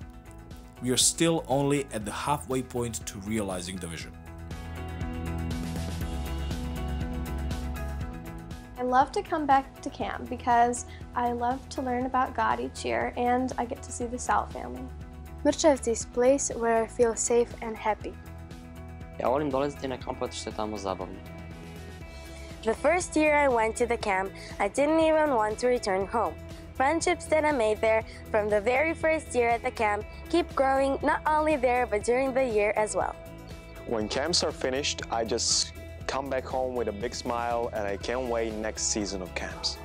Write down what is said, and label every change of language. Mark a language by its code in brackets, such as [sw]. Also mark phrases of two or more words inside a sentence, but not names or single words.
[en] We are still only at the halfway point to realizing the vision. I love to come back to camp because I love to learn about God each year, and I get to see the Sal family. Mrcajevci is a place where I feel safe and happy. [sr] Ja volim dolaziti na kamp zato što je tamo zabavno. [en] The first year I went to the camp, I didn't even want to return home. Friendships that I made there from the very first year at the camp keep growing not only there but during the year as well. When camps are finished, I just come back home with a big smile and I can't wait next season of camps.